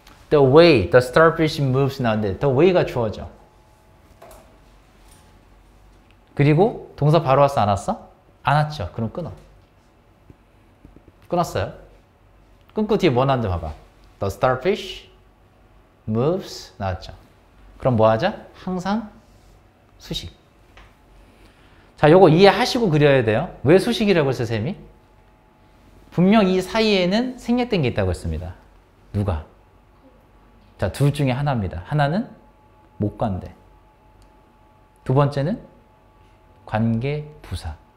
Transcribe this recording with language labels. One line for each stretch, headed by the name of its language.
English: The way the starfish moves
Korean: 나오는데
English: the way가
Korean: 주어져. 그리고 동사 바로 왔어 안 왔어? 안 왔죠. 그럼 끊어. 끊었어요. 끊고 뒤에 뭐 나왔는지 봐봐.
English: The starfish moves
Korean: 나왔죠. 그럼 뭐 하자? 항상 수식. 자, 요거 이해하시고 그려야 돼요. 왜 수식이라고 했어요, 쌤이? 분명 이 사이에는 생략된 게 있다고 했습니다. 누가? 자, 둘 중에 하나입니다. 하나는 목관대. 두 번째는 관계 부사.